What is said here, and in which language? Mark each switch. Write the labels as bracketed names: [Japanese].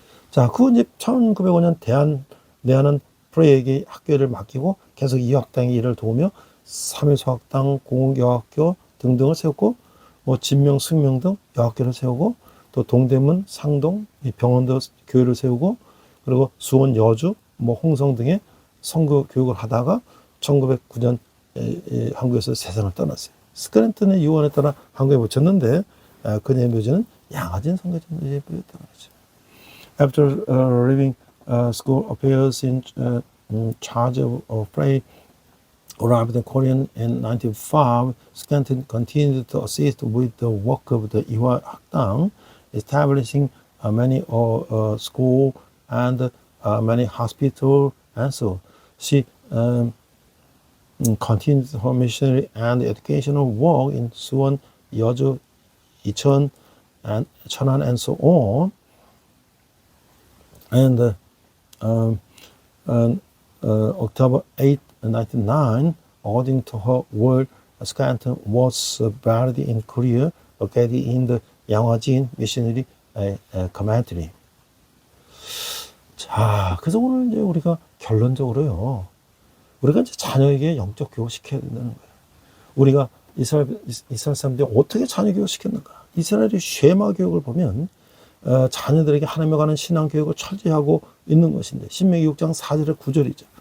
[Korean] 자, 그 이제 1905년 내한은 프레이에게 학교를 맡기고 계속 이학당의 일을 도우며 3일소학당, 공공여학교 등등을 세웠고, 뭐 진명, 승명 등 여학교를 세우고, 또 동대문, 상동, 병원도 교회를 세우고, 그리고 수원, 여주, 뭐 홍성 등의 선교 교육을 하다가 1909년 한국에서 세상을 떠났어요. 스크랜턴의 유언에 따라 한국에 묻혔는데 그녀의 묘지는 양화진 선교지 묘지에 보였다는 거죠. [English] After leaving school affairs in charge of Frey arrived in Korea in 1905, Scranton continued to assist with the work of the Iwa Hakdang, establishing many schools and many hospitals, and so she continued her missionary and educational work in Suwon, Yeoju, Icheon, and Cheonan, and so on. And October 8, 1909, according to her word, Scranton was buried in Korea, located in the 양화진 Missionary Commentary. [Korean] 자, 그래서 오늘 이제 우리가 결론적으로요, 우리가 이제 자녀에게 영적 교육 시켜야 된다는 거예요. 우리가 이스라엘 사람들이 어떻게 자녀 교육 시켰는가? 이스라엘의 쉐마 교육을 보면 자녀들에게 하나님에 관한 신앙 교육을 철저히 하고 있는 것인데, 신명기 6장 4절의 9절이죠.